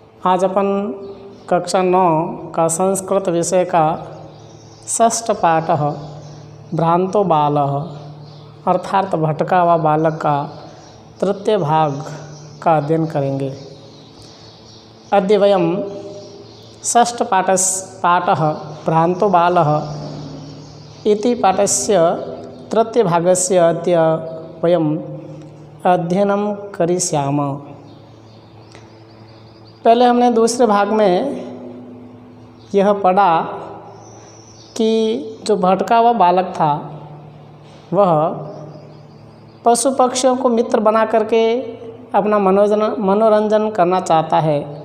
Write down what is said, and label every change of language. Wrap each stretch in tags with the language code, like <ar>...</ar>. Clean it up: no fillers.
<hi>आज अपन कक्षा 9 का संस्कृत विषय का षष्ठ पाठ भ्रांतो बालः अर्थात भटका हुआ बालक का तृतीय भाग का अध्ययन करेंगे।</hi> <sa>अद्य वयं षष्ठ पाठः भ्रांतो बालः इति पाठस्य तृतीय भागस्य अद्य वयम् अध्ययनं करिष्यामः।</sa> <hi>पहले हमने दूसरे भाग में यह पढ़ा कि जो भटका हुआ बालक था वह पशु पक्षियों को मित्र बना करके अपना मनोरंजन करना चाहता है।</hi>